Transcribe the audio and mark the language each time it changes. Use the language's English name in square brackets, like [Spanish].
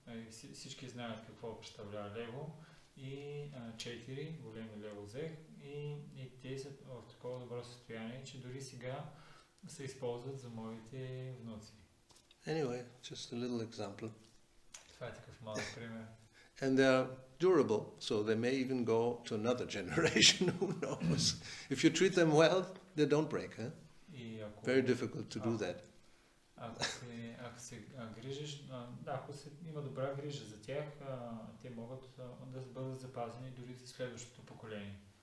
[Bulgarian] Всички знаят какво представлява Лего и 4 големи Лего взех и те са в такова добро състояние, че дори сега се използват за моите внуци. [English] Anyway, just a little example. [Bulgarian] Това е такъв малък пример. [English] And they're durable, so they may even go to another generation, who knows. If you treat them well, they don't break, huh? Very difficult to do that. [Bulgarian] Ако се грижиш, ако има добра грижа за тях, те могат да бъдат запазени дори за следващото поколение.